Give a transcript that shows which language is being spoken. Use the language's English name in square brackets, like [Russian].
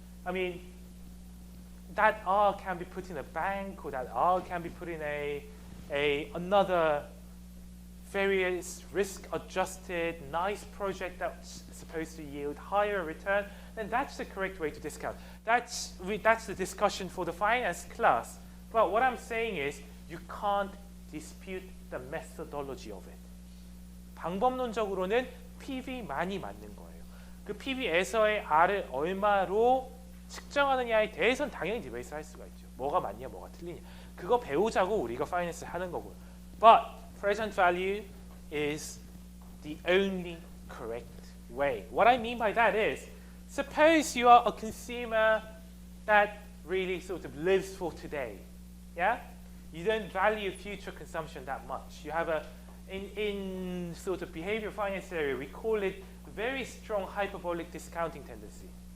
[English] I mean, that R can be put in a bank, or that R can be put in another various risk-adjusted, nice project that's supposed to yield higher return, then that's the correct way to discount. That's the discussion for the finance class. But what I'm saying is, you can't dispute the methodology of it. [Korean] 방법론적으로는 PV만이 맞는 거예요. 그 PV에서의 R을 얼마로 측정하느냐에 대해서는 당연히 디베이트를 할 수가 있죠. 뭐가 맞냐, 뭐가 틀리냐. 그거 배우자고 우리가 파이낸스 하는 거고요. [English] But present value is the only correct way. What I mean by that is, suppose you are a consumer that really sort of lives for today. Yeah? You don't value future consumption that much. You have in sort of behavior finance area, we call it very strong hyperbolic discounting tendency.